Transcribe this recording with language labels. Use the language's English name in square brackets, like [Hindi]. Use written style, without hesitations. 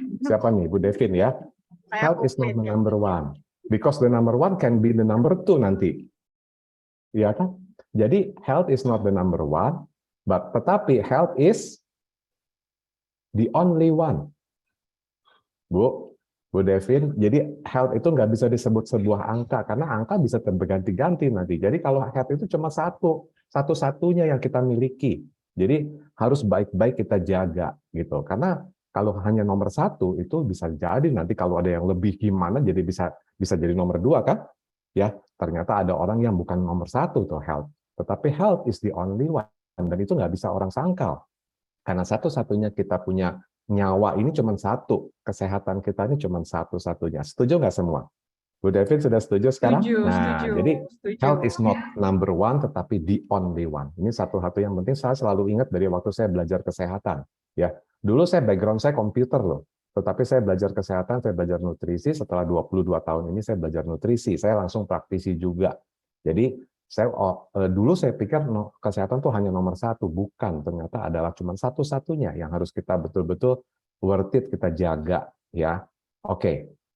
[Indonesian] Siapa nih? Bu Devin ya? Saya [English] Health is not the [Indonesian] komplain. [English] number one. Because the number one can be the number two [Indonesian] nanti. Iya kan? [English] Jadi health is not the number one, but tetapi health is the only one. [Indonesian] Bu Devin, jadi health itu nggak bisa disebut sebuah angka, karena angka bisa berganti-ganti nanti. Jadi kalau health itu cuma satu-satunya yang kita miliki. Jadi harus baik-baik kita jaga gitu. Karena kalau hanya nomor satu itu bisa jadi nanti kalau ada yang lebih gimana, jadi bisa jadi nomor dua kan? Ya, ternyata ada orang yang bukan nomor satu tuh health. Tetapi [English] health is the only one, [Indonesian] dan itu nggak bisa orang sangkal. Karena satu-satunya kita punya nyawa ini cuma satu, kesehatan kita ini cuma satu-satunya. Setuju nggak semua? Bu Devin sudah setuju sekarang? Nah, jadi [English] health is not number one, tetapi the only one. [Indonesian] Ini satu-satu yang penting saya selalu ingat dari waktu saya belajar kesehatan. Ya, dulu saya background saya komputer loh, tetapi saya belajar kesehatan, saya belajar nutrisi. Setelah 22 tahun ini saya belajar nutrisi, saya langsung praktisi juga. Jadi dulu saya pikir kesehatan tuh hanya nomor satu, bukan, ternyata adalah cuma satu-satunya yang harus kita betul-betul worth it kita jaga ya. Oke.